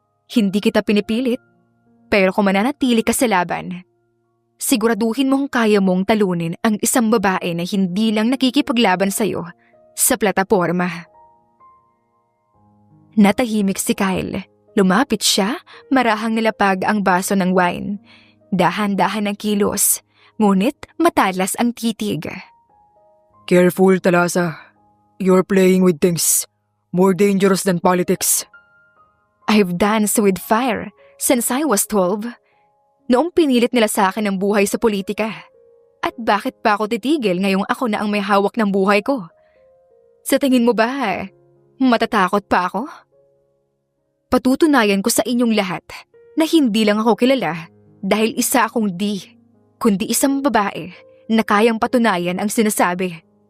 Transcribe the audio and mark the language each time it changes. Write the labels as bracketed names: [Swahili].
[Filipino] Hindi kita pinipilit, pero kung mananatili ka sa laban, siguraduhin mong kaya mong talunin ang isang babae na hindi lang nakikipaglaban sa'yo sa plataporma. Natahimik si Kyle. Lumapit siya, marahang nilapag ang baso ng wine. Dahan-dahan ang kilos. Ngunit matalas ang titig. [English] Careful, Talasa. You're playing with things more dangerous than politics. I've danced with fire since I was 12. [Filipino] Noong pinilit nila sa akin ang buhay sa politika. At bakit pa ako titigil ngayong ako na ang may hawak ng buhay ko? Sa tingin mo ba, matatakot pa ako? Patutunayan ko sa inyong lahat na hindi lang ako kilala dahil isa akong kundi isang babae na kayang patunayan ang sinasabi.